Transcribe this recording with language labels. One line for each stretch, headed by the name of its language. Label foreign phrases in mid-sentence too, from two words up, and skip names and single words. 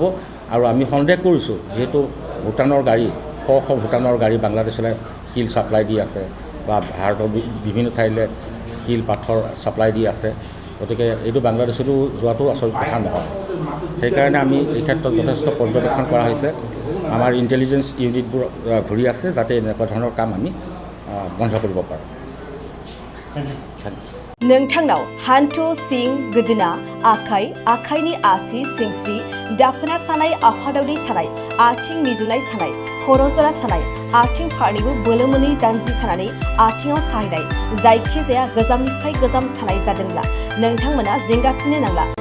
Assamese: আৰু আমি সন্দেহ কৰিছোঁ যিহেতু ভূটানৰ গাড়ী শ ভূটানৰ গাড়ী বাংলাদেশলৈ শিল ছাপ্লাই দি আছে বা ভাৰতৰ বিভিন্ন ঠাইলৈ শিল পাথৰ ছাপ্লাই দি আছে। গতিকে এইটো বাংলাদেশতো যোৱাটো আচল কথা নহয়। সেইকাৰণে আমি এই ক্ষেত্ৰত যথেষ্ট পৰ্যবেক্ষণ কৰা হৈছে। আমাৰ ইণ্টেলিজেন্স ইউনিটবোৰ ঘূৰি আছে যাতে এনেকুৱা ধৰণৰ কাম আমি বন্ধ কৰিব পাৰোঁ।
Bodo: नोंथांनाव हान्थु सिं गोदोना आखाइ आखाइनि आसि सिंस्रि दाफोना सानाय आफादावनि सानाय आथिं मिजुनाय सानाय खर' जरा सानाय आथिं फारनैबो बोलो मोनै जानजि सानानै आथिङाव साहैनाय जायखिजाया गोजामनिफ्राय गोजाम सानाय जादोंब्ला नोंथांमोना जिंगासिनो नांला।